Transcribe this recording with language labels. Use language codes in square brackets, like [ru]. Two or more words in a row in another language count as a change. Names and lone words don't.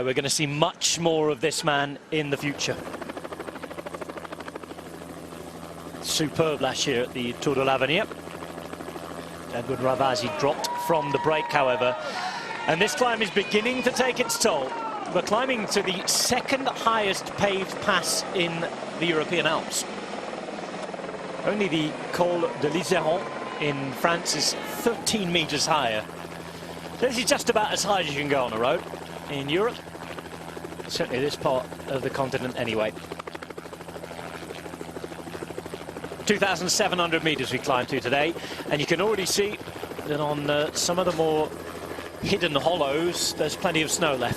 [en] We're going to see much more of this man in the future. Superb last year at the Tour de l'Avenir. Edouard Ravasi dropped from the break, however. And this climb is beginning to take its toll. We're climbing to the 2nd highest paved pass in the European Alps. Only the Col de l'Iseron in France is 13 meters higher. This is just about as high as you can go on a road in Europe. Certainly this part of the continent anyway. 2,700 meters we climbed to today, and you can already see that on some of the more hidden hollows there's plenty of snow left.